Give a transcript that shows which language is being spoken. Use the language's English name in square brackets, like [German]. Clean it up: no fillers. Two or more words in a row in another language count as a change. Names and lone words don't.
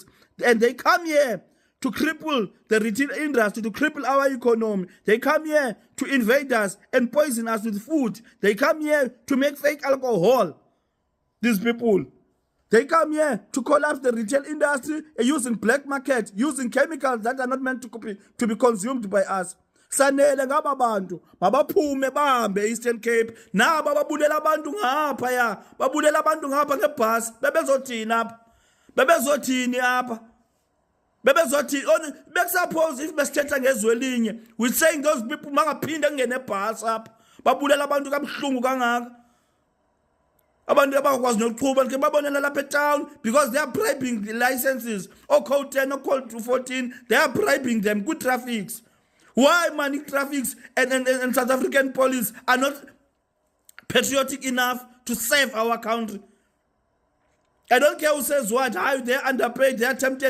[English] And they come here to cripple the retail industry, to cripple our economy. They come here to invade us and poison us with food. They come here to make fake alcohol. These people, they come here to collapse the retail industry using black market, using chemicals that are not meant to be consumed by us. [Xhosa] Sanele ngaba bantu mabaphume bahambe Eastern Cape, naba babulela abantu ngapha ya, babulela abantu ngapha ngebhasi, bebezothini apha, bebezothini apha, bebezothini. Bekusuppose if besithetha ngezwe elinye, [English] we saying those people [Xhosa] mangaphinde ngene ebhasi apha, babulela abantu kabuhlungu kangaka. Abantu abakwazi nokuqhuba ke babonela lapha etown, [English] because they are bribing the licenses, or code 10 or code 14, they are bribing them. Good traffics. Why money traffics and South African police are not patriotic enough to save our country? I don't care who says what, how they're underpaid, they're tempted.